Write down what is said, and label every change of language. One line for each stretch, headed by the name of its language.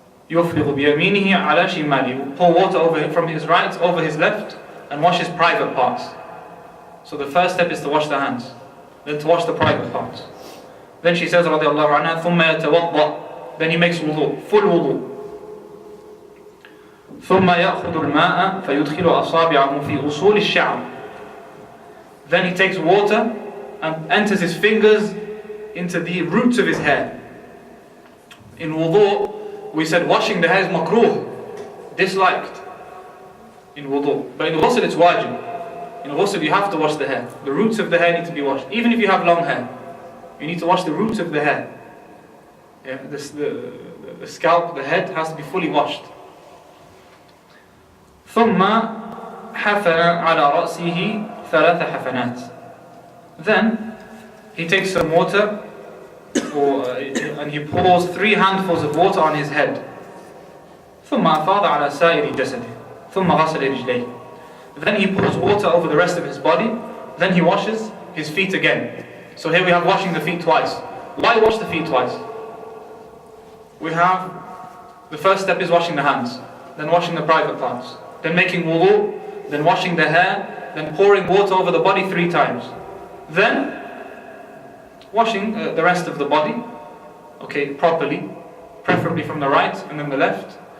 Arabic: يفرغ بيمينه على شماله,
English: pour water over from his right over his left and wash his private parts. So the first step is to wash the hands, then to wash the private parts. Then she says
Arabic: رضي الله عنها ثم يتوضأ,
English: then he makes wudu, full wudu.
Arabic: ثم يأخذ الماء فيدخل أصابعه في أصول الشعر.
English: Then he takes water and enters his fingers into the roots of his hair. In wudu, we said washing the hair is makruh, disliked in wudu. But in ghusl it's wajib. In ghusl you have to wash the hair. The roots of the hair need to be washed. Even if you have long hair, you need to wash the roots of the hair. Yeah, the scalp, the head has to be fully washed.
Arabic: ثم حفن على رأسه ثلاث حفنات.
English: Then he takes some water and he pours 3 handfuls of water on his head.
Arabic: ثم أفاض على سائر جسده ثم غسل رجليه.
English: Then he pours water over the rest of his body. Then he washes his feet again. So here we have washing the feet twice. Why wash the feet twice? We have the first step is washing the hands, then washing the private parts, then making wudu, then washing the hair, then pouring water over the body 3 times, then washing the rest of the body, okay, properly, preferably from the right and then the left.